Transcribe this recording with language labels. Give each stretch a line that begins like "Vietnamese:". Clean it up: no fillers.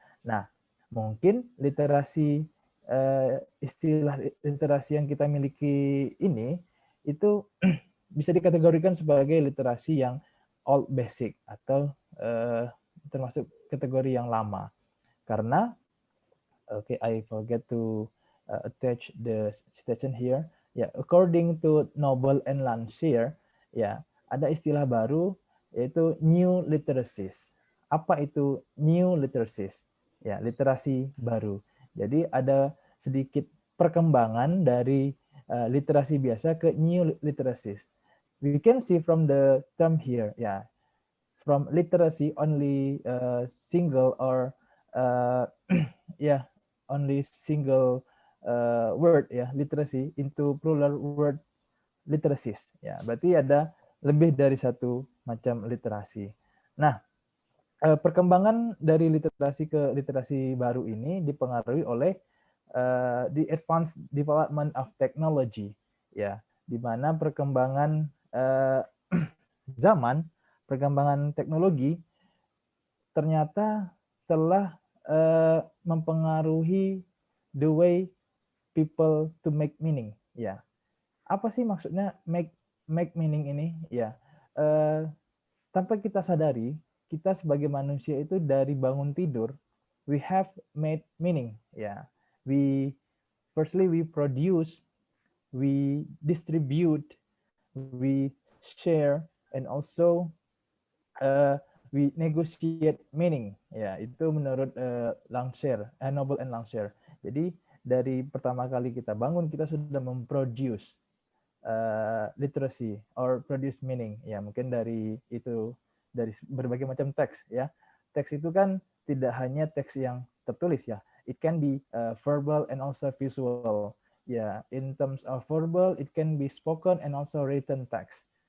Indonesian: Nah, mungkin literasi, istilah literasi yang kita miliki ini itu bisa dikategorikan sebagai literasi yang old basic atau termasuk kategori yang lama. Karena
English: I forget to attach the citation here. According to Noble and Landseer,
Indonesian: ada istilah baru yaitu
English: new literacies
Indonesian: apa itu new literacies? Ya, literasi baru. Jadi ada sedikit perkembangan dari literasi biasa ke new literacies.
English: We can see from the term here, ya, from literacy only single or yeah, only single word, ya, literacy into plural word literacies.
Indonesian: Ya, berarti ada lebih dari satu macam literasi. Nah, perkembangan dari literasi ke literasi baru ini dipengaruhi oleh
English: the advanced development of technology,
Indonesian: ya, di mana perkembangan zaman, perkembangan teknologi ternyata telah mempengaruhi
English: the way people to make meaning.
Indonesian: Ya, apa sih maksudnya make meaning ini? Ya, tanpa kita sadari, kita sebagai manusia itu dari bangun tidur,
English: we have made meaning. Ya, we produce, we distribute, we share, and also we negotiate meaning.
Indonesian: Ya, itu menurut Langsher, Noble and Langsher. Jadi dari pertama kali kita bangun, kita sudah memproduce literacy
English: or produce meaning.
Indonesian: Ya, mungkin dari itu, dari berbagai macam teks, ya. Teks itu kan tidak hanya teks yang tertulis, ya.
English: It can be verbal and also visual. Ya, in terms of verbal, it can be spoken and also written text.